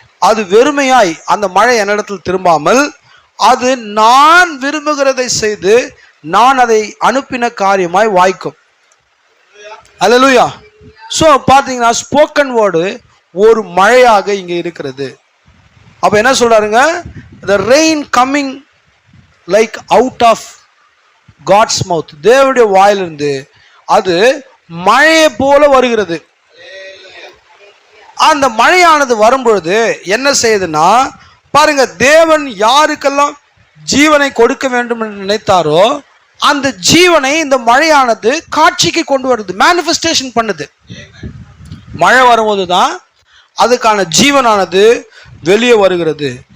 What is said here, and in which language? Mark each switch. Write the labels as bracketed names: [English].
[Tamil] அது வெறுமையாய் அந்த மழை என்னிடத்தில் திரும்பாமல் அது நான் விரும்புகிறதை செய்து நான் அதை அனுப்பின காரியமாய் வாய்க்கும். அல்லேலூயா. ஸோ பார்த்தீங்கன்னா ஸ்போக்கன் வேர்டு ஒரு மழையாக இங்கே இருக்கிறது. அப்போ என்ன சொல்றாருங்க? [English] the rain coming like out of God's mouth, [Tamil] தேவனுடைய வாயிலிருந்து அது மழையை போல வருகிறது. அந்த மழையானது வரும்பொழுது என்ன செய்யுதுன்னா பாருங்க, தேவன் யாருக்கெல்லாம் ஜீவனை கொடுக்க வேண்டும் என்று நினைத்தாரோ அந்த ஜீவனை இந்த மழையானது காட்சிக்கு கொண்டு வருது, மேனிஃபெஸ்டேஷன் பண்ணுது. மழை வரும்போது தான் அதுக்கான ஜீவனானது வெளியே வருகிறது.